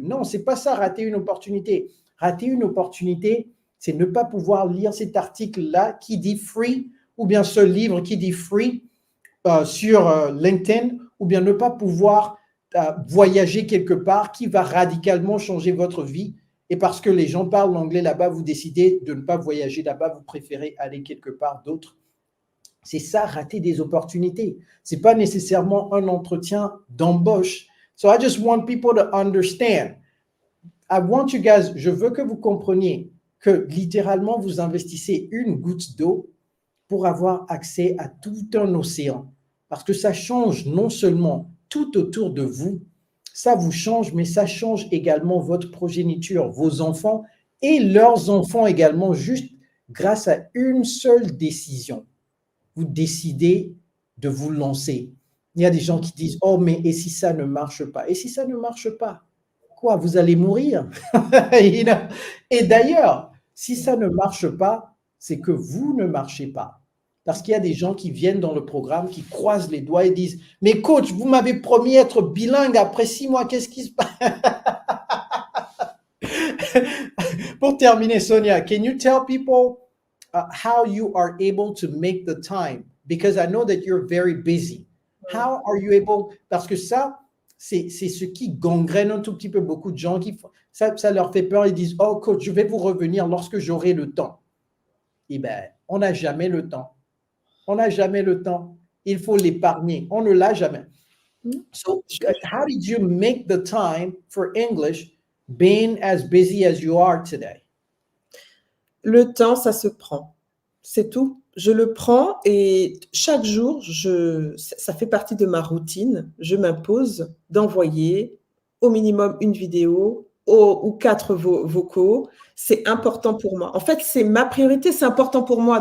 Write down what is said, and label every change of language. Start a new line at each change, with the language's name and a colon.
French: Non, c'est pas ça, rater une opportunité. Rater une opportunité, c'est ne pas pouvoir lire cet article-là qui dit free, ou bien ce livre qui dit free sur LinkedIn, ou bien ne pas pouvoir voyager quelque part qui va radicalement changer votre vie. Et parce que les gens parlent l'anglais là-bas, vous décidez de ne pas voyager là-bas, vous préférez aller quelque part d'autre. C'est ça, rater des opportunités. Ce n'est pas nécessairement un entretien d'embauche.
English: So I just want people to understand. I want you guys,
French: je veux que vous compreniez que littéralement, vous investissez une goutte d'eau pour avoir accès à tout un océan. Parce que ça change non seulement tout autour de vous, ça vous change, mais ça change également votre progéniture, vos enfants et leurs enfants également, juste grâce à une seule décision. Vous décidez de vous lancer. Il y a des gens qui disent, oh, mais et si ça ne marche pas? Et si ça ne marche pas? Quoi, vous allez mourir? Et d'ailleurs, si ça ne marche pas, c'est que vous ne marchez pas. Parce qu'il y a des gens qui viennent dans le programme, qui croisent les doigts et disent, mais coach, vous m'avez promis être bilingue après 6 mois, qu'est-ce qui se passe? Pour terminer,
English: Sonia, can you tell people how you are able to make the time? Because I know that you're very busy. How are you able?
French: Parce que ça, c'est ce qui gangrène un tout petit peu beaucoup de gens. Ça leur fait peur. Ils disent, oh coach, je vais vous revenir lorsque j'aurai le temps. Eh bien, on n'a jamais le temps. On n'a jamais le temps. Il faut l'épargner. On ne l'a jamais.
English: So, how did you make the time for English being as busy as you are today?
French: Le temps, ça se prend. C'est tout. Je le prends et chaque jour, ça fait partie de ma routine. Je m'impose d'envoyer au minimum une vidéo ou 4 vocaux. C'est important pour moi. En fait, c'est ma priorité, c'est important pour moi.